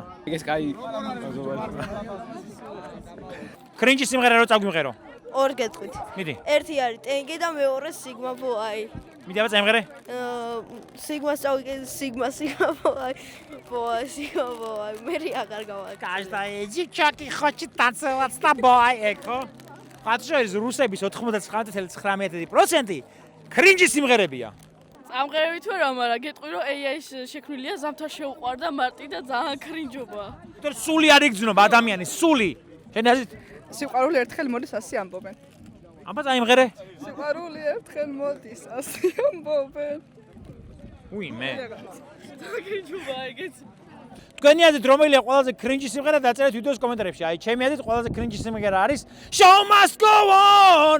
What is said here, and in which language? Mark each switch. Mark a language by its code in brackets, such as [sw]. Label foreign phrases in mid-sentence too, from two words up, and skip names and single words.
[ka] ეს კაი კრინჯი სიმღერა რო წაგვიღერო ორ გეტყვით. მიდი ერთი არის ტენგე და მეორე სიგმა ბოაი. მიდი აბა წაიმღერე სიგმას წავიკე სიგმა ბოაი. ბოაი სიგმა ბოაი. მე აღარ გავაკეთე. [ru] Каждая девчонка хочет танцевать с тобой, [ka] ეკო. ხათშორის რუსების 99.9% კრინჯი სიმღერებია. ამღერებით ვერ ამარა, გეტყვი რომ AI შექმნილია ზამთარ შეუყვარდა მარტი და ძალიან კრინჯობა. თორე სული არ იგრძნობა ადამიანის სული. შენი აზრით სიყვარული ერთხელ მოდის ასე ამბობენ. აბა წაიმღერე. სიყვარული ერთხელ მოდის ასე ამბობენ. უიმე. კრინჯობა ეგეც. თქვენი აზრით რომელია ყველაზე კრინჯი სიმღერა დაწერეთ ვიდეოს კომენტარებში. აი ჩემი აზრით ყველაზე კრინჯი სიმღერა არის Show must go on.